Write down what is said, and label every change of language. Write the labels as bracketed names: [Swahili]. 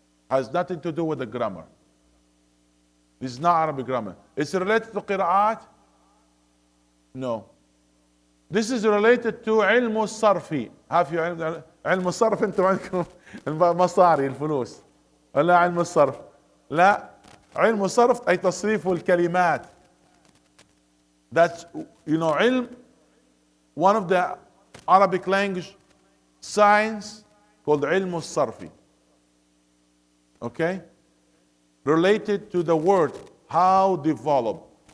[English] Has nothing to do with the grammar. This is not Arabic grammar. It's related to qira'at? No. This is related to علم الصرف. Have you [Arabic] علم الصرف انتم عندكم المصاري الفلوس ولا علم الصرف؟ لا. علم الصرف أي تصريف الكلمات. [English] That's, you know, علم, one of the Arabic language science called علم الصرف. Okay? Related to the word, how develop.